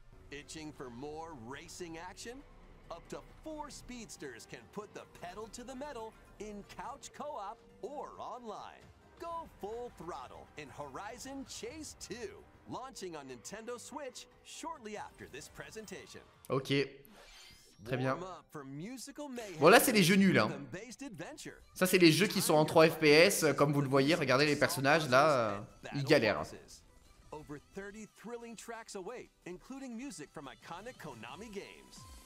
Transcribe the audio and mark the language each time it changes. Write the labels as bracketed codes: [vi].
[en] Itching for more racing action? Up to 4 speedsters can put the pedal to the metal in couch co-op or online. Go full throttle in Horizon Chase 2, launching on Nintendo Switch shortly after this presentation. [fr] Ok, très bien. Bon là c'est les jeux nuls hein. Ça c'est les jeux qui sont en 3 FPS, comme vous le voyez, regardez les personnages là, ils galèrent. [en] Over 30 thrilling tracks await, including music from iconic Konami games.